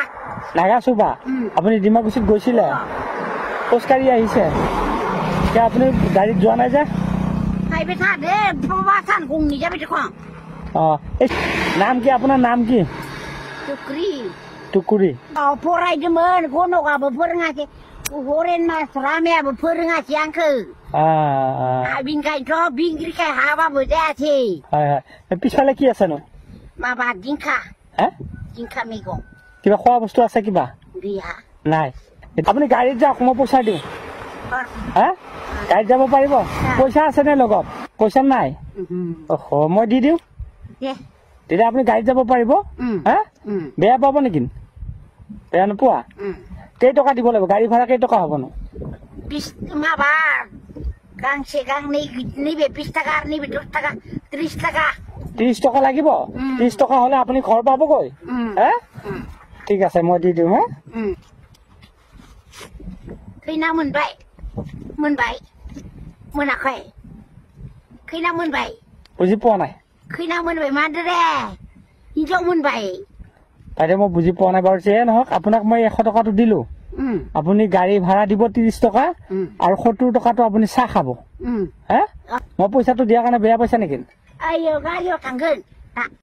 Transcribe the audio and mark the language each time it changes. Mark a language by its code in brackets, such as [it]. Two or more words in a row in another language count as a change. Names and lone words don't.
[as] নাগাচুবা। আপুনি ডিমাকুচিত গৈছিলে? খোজকাঢ়ি আহিছে? এতিয়া আপুনি গাড়ীত যোৱা নাই যে? [brx] फैबे था दे बाबा सान गंनि जाबे देखो [as] নাম কি আপোনাৰ? নাম কি? টুকরি টুকুরি। [brx] फरायदोंमोन गनकाबो फोरोङाखै हरेन मास्टाराबो फोरोङाखै आंखौ बिनिखायनोथ' बिंग्रिखाय हाबाबो जायासै। [as] পিছফালে কি আছে নো? [brx] माबा जिंखा जिंखा मैगं। [as] কিবা খোৱা বস্তু আছে কিবা? [brx] गैया [as] নাই। আপুনি গাড়ীত যাওক, মই পইচা দিওঁ। গাড়ীত যাব পাৰিব? পইচা আছে নে লগত? পইচা নাই? মই দি দিওঁ। তেতিয়া আপুনি গাড়ীত যাব পাৰিব? বেয়া পাব নেকি? বেয়া নোপোৱা? কেইটকা দিব লাগিব? গাড়ী ভাড়া কেইটকা হ'ব নো? [brx] माबा गांसे गांनै नैबे 20 টাকা আর नैबे 10 টাকা 30 টাকা। [as] 30 টকা লাগিব? 30 টকা হলে আপুনি ঘৰ পাবগৈ? ঠিক আছে, মই দি দিওঁ। [brx] खैना मोनबाय? मोनबाय? मोनाखै? खैना मोनबाय? [as] বুজি পোৱা নাই। [brx] खैना मोनबाय मादो रे? हिनजाव मोनबाय? [as] বাইদেউ মই বুজি পোৱা নাই বাৰু। যিয়ে নহওক, আপোনাক মই 100 টকাটো দিলো। আপুনি গাড়ী ভাড়া দিব 30 টকা আৰু 70 টকাটো আপুনি চাহ খাব। মই পইচাটো দিয়াৰ কাৰণে বেয়া পাইছা নেকি? [brx] আইও গাড়ীও थांगोन